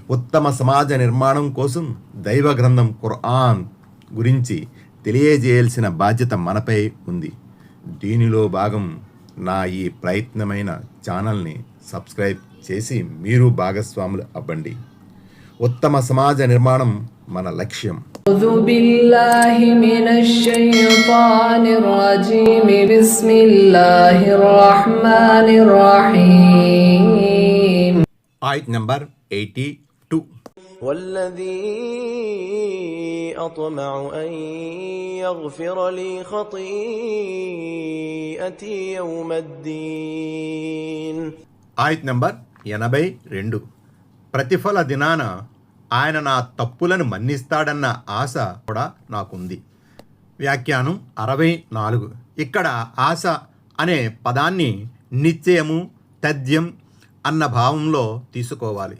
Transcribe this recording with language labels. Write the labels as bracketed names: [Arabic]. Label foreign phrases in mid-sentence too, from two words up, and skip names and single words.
[Telugu] ఉత్తమ సమాజ నిర్మాణం కోసం దైవ గ్రంథం ఖుర్ఆన్ గురించి తెలియజేయాల్సిన బాధ్యత మనపై ఉంది. దీనిలో భాగం నా ఈ ప్రయత్నమైన ఛానల్ని సబ్స్క్రైబ్ చేసి మీరు భాగస్వాములు అవ్వండి. ఉత్తమ సమాజ నిర్మాణం మన లక్ష్యం. [Arabic] أعوذ بالله من الشيطان الرجيم بسم الله الرحمن الرحيم. [Telugu] ఆయత్ నంబర్ 82. [Arabic] والذي أطمع أن يغفر لي خطيئتي يوم الدين. [Telugu] ఆయత్ నంబర్ 82. ప్రతిఫల దినాన ఆయన నా తప్పులను మన్నిస్తాడన్న ఆశ కూడా నాకుంది. వ్యాఖ్యానం 64. ఇక్కడ ఆశ అనే పదాన్ని నిశ్చయము, తథ్యం అన్న భావంలో తీసుకోవాలి.